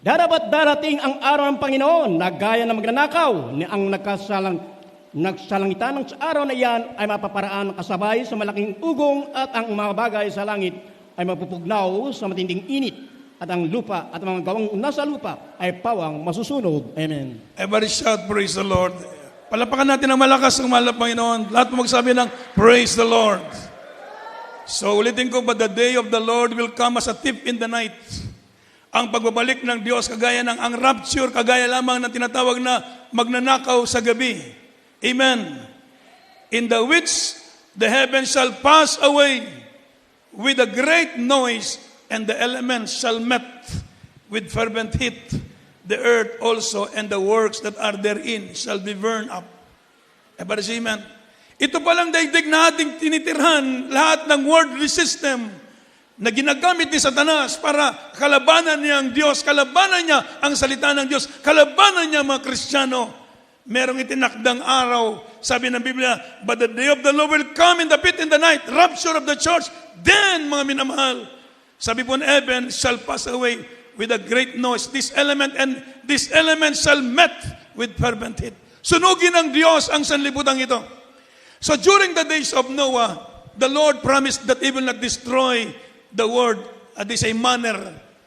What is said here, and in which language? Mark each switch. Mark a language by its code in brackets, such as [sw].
[tl] Darapat darating ang araw ng Panginoon na gaya ng magnanakaw, ni ang nagsalangitan ng araw na iyan ay mapaparaan kasabay sa malaking ugong, at ang mga bagay sa langit ay mapupugnaw sa matinding init, at ang lupa at ang mga gawang nasa lupa ay pawang masusunog. Amen. [en] Everybody shout, praise the Lord. [tl] Palapakan natin ang malakas ng mahal na Panginoon. Lahat mo magsabi ng [en] praise the Lord. So [tl] ulitin ko, [en] but the day of the Lord will come as a thief in the night. [tl] Ang pagbabalik ng Diyos, kagaya ng ang rapture, kagaya lamang ng tinatawag na magnanakaw sa gabi. Amen. [en] In the which the heavens shall pass away with a great noise, and the elements shall melt with fervent heat. The earth also and the works that are therein shall be burned up. Amen. [tl] Ito palang daigdig na ating tinitirhan, lahat ng worldly system na ginagamit ni Satanas para kalabanan niya ang Diyos, kalabanan niya ang salita ng Diyos, kalabanan niya mga Kristiyano. Merong itinakdang araw, sabi ng Biblia, [en] but the day of the Lord will come in the pit in the night, rapture of the church. Then, [tl] mga minamahal, sabi po ng [en] heaven shall pass away with a great noise. This element shall melt with fervent heat. [tl] Sunugin ng Diyos ang sanlibutan ito. [en] So during the days of Noah, the Lord promised that He will not destroy the world at the same manner.